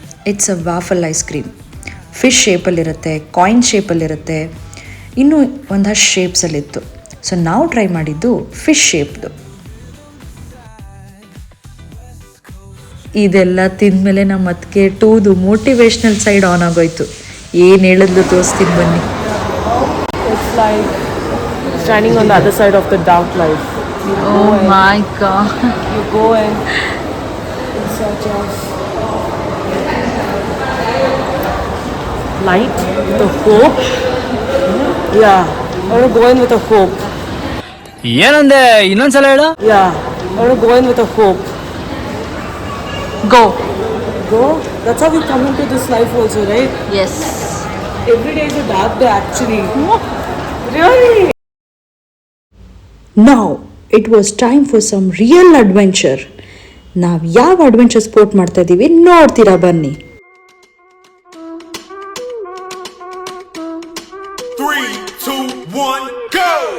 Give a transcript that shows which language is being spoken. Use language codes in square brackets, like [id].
[en] It's a waffle ice cream. [kn] Fish ಶೇಪಲ್ಲಿರುತ್ತೆ, coin ಶೇಪಲ್ಲಿರುತ್ತೆ, ಇನ್ನೂ ಒಂದಷ್ಟು ಶೇಪ್ಸಲ್ಲಿತ್ತು. So ನಾವು ಟ್ರೈ ಮಾಡಿದ್ದು ಫಿಶ್ ಶೇಪ್ದು. ಇದೆಲ್ಲ ತಿಂದಮೇಲೆ ನಮ್ಮ ಅದಕ್ಕೆ ಟೂದು ಮೋಟಿವೇಶ್ನಲ್ ಸೈಡ್ ಆನ್ ಆಗೋಯ್ತು. ಏನು ಹೇಳಿದ್ಲು ತೋರಿಸ್ತೀನಿ ಬನ್ನಿ. [en] It's like standing on the other side of the dark life. Oh my God. You go and in search of light with a hope. Yeah, I want to go in with a hope. [kn] ಏನಂದೆ ಇನ್ನೊಂದ್ಸಲ ಹೇಳು. [en] Yeah, I want to go in with a hope. Go. That's how we come into this life also, right? Yes. Every day is a dark day actually. Really? Now it was time for some real adventure. [kn] ನಾವು ಯಾವ adventure sport ಮಾಡ್ತಾ ಇದ್ದೀವಿ ನೋಡ್ತೀರಾ ಬನ್ನಿ. [en] 3, 2, 1, go!